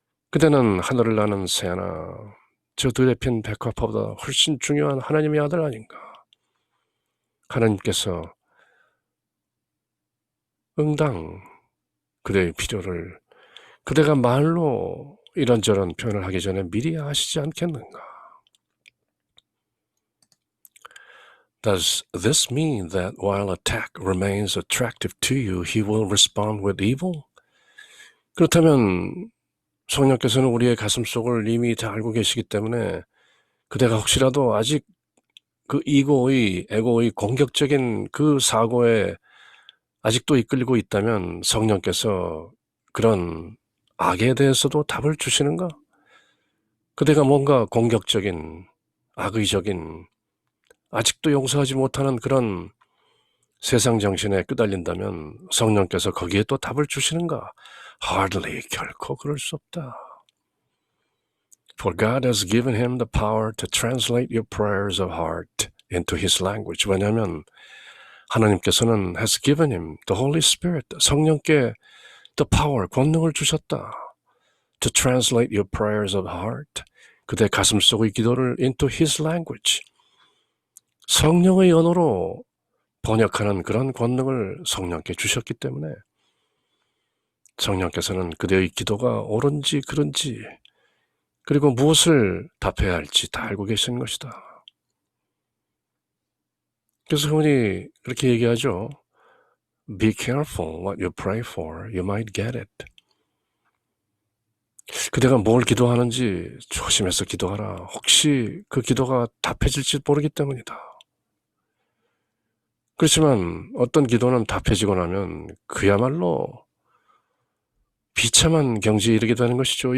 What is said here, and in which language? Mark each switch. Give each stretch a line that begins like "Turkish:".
Korean: 그대는 하늘을 나는 새나 저 들에 핀 백합화보다 훨씬 중요한 하나님의 아들 아닌가. 하나님께서 응당 그대의 필요를 그대가 말로 이런저런 표현을 하기 전에 미리 아시지 않겠는가?
English: Does this mean that while attack remains attractive to you, he will respond with evil?
Korean: 그렇다면 성령께서는 우리의 가슴속을 이미 다 알고 계시기 때문에 그대가 혹시라도 아직 그 에고의 공격적인 그 사고에 아직도 이끌리고 있다면 성령께서 그런 악에 대해서도 답을 주시는가? 그대가 뭔가 공격적인, 악의적인, 아직도 용서하지 못하는 그런 세상 정신에 끄달린다면 성령께서 거기에 또 답을 주시는가?
English: Hardly,
Korean: 결코 그럴 수 없다.
English: For God has given him the power to translate your prayers of heart into his language.
Korean: 왜냐하면 하나님께서는
English: has given him the Holy Spirit,
Korean: 성령께
English: the power,
Korean: 권능을 주셨다.
English: To translate your prayers of heart,
Korean: 그대 가슴속의 기도를
English: into his language,
Korean: 성령의 언어로 번역하는 그런 권능을 성령께 주셨기 때문에 성령께서는 그대의 기도가 옳은지 그른지 그리고 무엇을 답해야 할지 다 알고 계시는 것이다. 그래서 흔히 그렇게 얘기하죠.
English: Be careful what you pray for. You might get it.
Korean: 그대가 뭘 기도하는지 조심해서 기도하라. 혹시 그 기도가 답해질지 모르기 때문이다. 그렇지만 어떤 기도는 답해지고 나면 그야말로 비참한 경지에 이르게 되는 것이죠.